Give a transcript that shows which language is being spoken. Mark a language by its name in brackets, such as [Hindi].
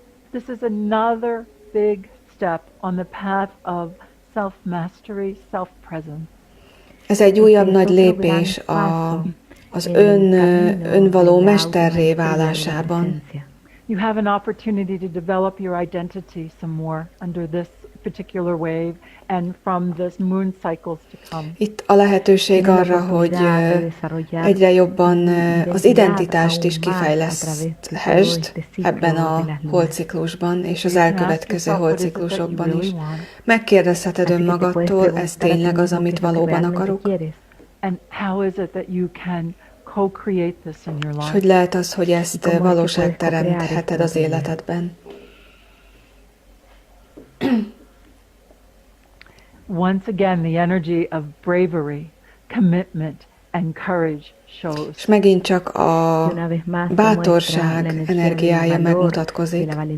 [English] This is another big step on the path of self-mastery, self-presence. [Hungarian] Ez egy újabb nagy lépés az önvaló mesterré válásában. [English] You have an opportunity to develop your identity some more under this particular wave and from this moon cycles to come. [Hungarian] Itt a lehetőség arra, hogy egyre jobban az identitást is kifejleszthesd ebben a holdciklusban és az elkövetkező holdciklusokban is. Megkérdezheted önmagadtól, ez tényleg az, amit valóban akarok? [English] And how is it that you can co-create this in your life? [Hungarian] És hogy lehet az, hogy ezt valóságteremtheted az életedben? [English] Once again, the energy of bravery, commitment and courage shows. [Hungarian] És megint csak a bátorság energiája megmutatkozik.